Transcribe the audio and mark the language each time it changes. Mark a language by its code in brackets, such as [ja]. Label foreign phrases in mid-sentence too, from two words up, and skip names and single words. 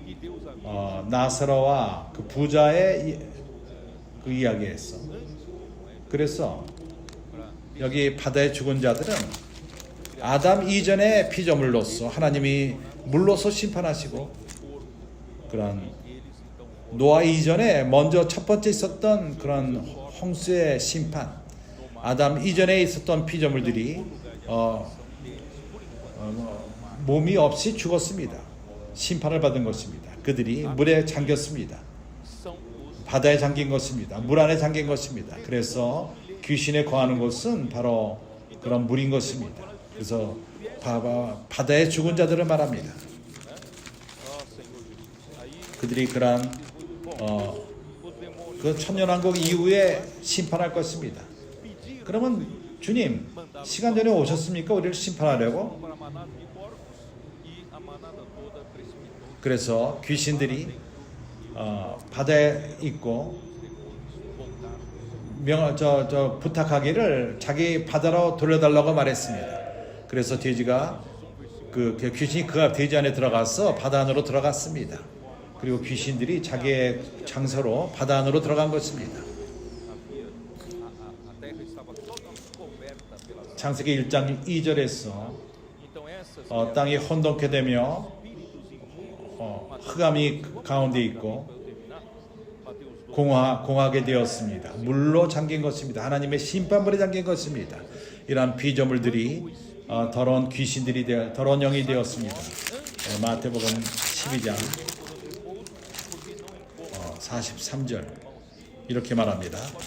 [pt] E Deus havia [ko] 나사로와 그 부자의 그 이야기했어. 그래서 [pt] para [ko] 여기 바다에 죽은 자들은 아담 이전의 피조물로서 하나님이 물로서 심판하시고 그런 [pt] eles então [ko] 노아 이전에 먼저 첫 번째 있었던 그런 홍수의 심판, 아담 이전에 있었던 피조물들이 몸이 없이 죽었습니다. 심판을 받은 것입니다. 그들이 물에 잠겼습니다. [pt] são os [ko] 바다에 잠긴 것입니다. 물 안에 잠긴 것입니다. 그래서 귀신에 거하는 것은 바로 그런 물인 것입니다. 그래서 바다에 죽은 자들을 말합니다. [pt] Senhor Jesus. Aí [ko] 그들이 그러한 [pt] os demônios [ko] 그 천년왕국 이후에 심판할 것입니다. [pt] pediram [ko] 그러면 주님 시간 전에 오셨습니까? 우리를 심판하려고? [pt] para a manada de porcos e a manada toda precipitou. [ko] 그래서 귀신들이 바다에 있고 부탁하기를 자기 바다로 돌려달라고 말했습니다. 그래서 돼지가 그 귀신이 그 돼지 안에 들어가서 바다 안으로 들어갔습니다. 그리고 귀신들이 자기의 장소로 바다 안으로 들어간 것입니다. [pt] A terra estava toda coberta pelas [ko] 창세기 1장 2절에서 [pt] então essas [ko] 땅이 혼돈케 되며 [pt] espíritos imundos [ko] 흑암이 가운데 있고 [pt] para eu terminar Mateus 12 [ko] 공하게 되었습니다. 물로 잠긴 것입니다. 하나님의 심판물에 잠긴 것입니다. 이러한 피조물들이 더러운 귀신들이 더러운 영이 되었습니다. 마태복음 12장 43절 이렇게 말합니다.